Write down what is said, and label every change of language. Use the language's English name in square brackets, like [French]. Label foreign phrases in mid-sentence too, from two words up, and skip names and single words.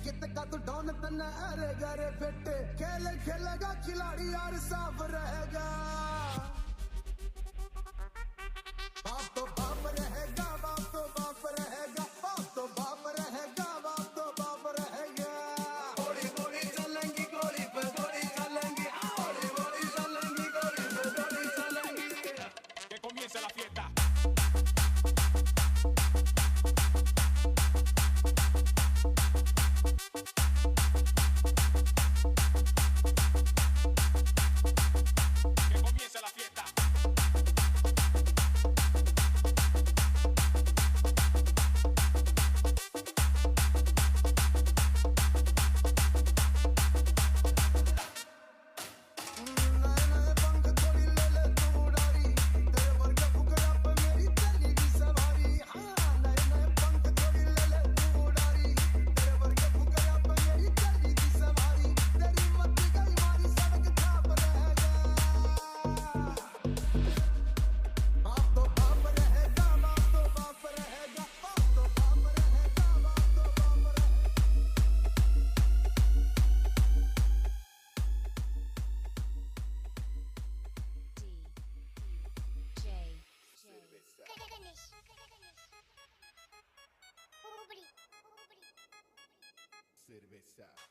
[Hindi] कित का तू डॉन तन्ने अरे गरे फिट खेल खेलेगा खिलाड़ी यार साफ रहेगा बाप तो बाप रहेगा बाप तो बाप रहेगा बाप तो बाप रहेगा बाप तो बाप रहेगा गोली गोली चलेंगी गोली पे गोली चलेंगी गोली गोली चलेंगी गोली पे गोली चलेंगी [Spanish] Que comience la fiesta. Que comience la fiesta. [Hindi] नए नए पंख थोड़ी ले ले तू उड़ारी तेरे वर्ग फुकरा पे मेरी चलेगी सवारी हाँ नए नए पंख थोड़ी ले ले तू उड़ारी तेरे वर्ग फुकरा पे मेरी चलेगी सवारी तेरी मत गई मारी सड़क छाप रहेगा बाप तो बाप रहेगा बाप तो बाप रहेगा बाप तो बाप रहेगा बाप तो बाप रहेगा [Spanish] Cerveza.